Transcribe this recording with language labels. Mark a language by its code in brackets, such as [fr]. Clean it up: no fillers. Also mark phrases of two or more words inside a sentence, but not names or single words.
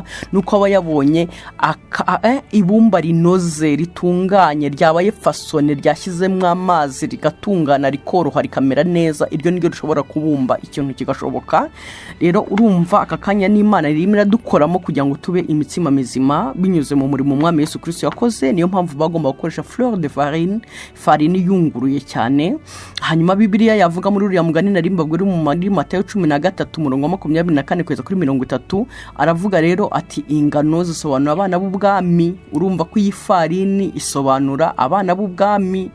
[rw] nuko aba yabonye ibumba rinoze, ritunganye, ryabaye fasone, ryashyizemo amazi, rigatungana, rikoroha, rikamera neza. iryo niryo rishobora kubumba ikintu kigashoboka. rero urumva aka kanya n'Imana irimo iradukoramo kugira ngo tube imitsima mizima binyuze mu murimo umwami Yesu Kristo yakoze. niyo mpamvu bagomba gukoresha [fr] fleur de farine, [rw] farini yunguruye cyane. hanyuma Bibiliya yavuga muri uriya mugani nari mbabwira mu Matayo 13:24 kugeza kuri 30, aravuga rero ati ingano zisobanura abana b'ubwami. urumva ko iyi farini isobanura abana b'ubwami.